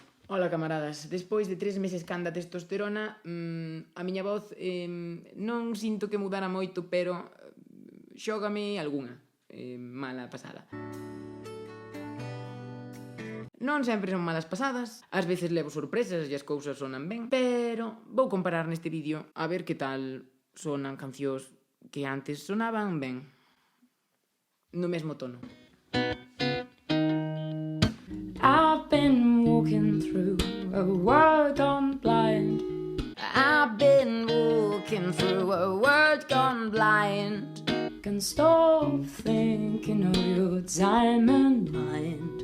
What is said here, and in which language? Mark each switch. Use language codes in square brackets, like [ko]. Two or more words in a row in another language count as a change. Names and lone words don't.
[gl] Ola, camaradas, despois de 3 meses canda testosterona, a miña voz non sinto que mudara moito, pero xógame algunha mala pasada. Non sempre son malas pasadas, ás veces levo sorpresas e as cousas sonan ben, pero vou comparar neste vídeo a ver que tal sonan cancións que antes sonaban ben, no mesmo tono. [en] I've been walking through a world gone blind. I've been walking through a world gone blind. Can't stop thinking of your diamond mind.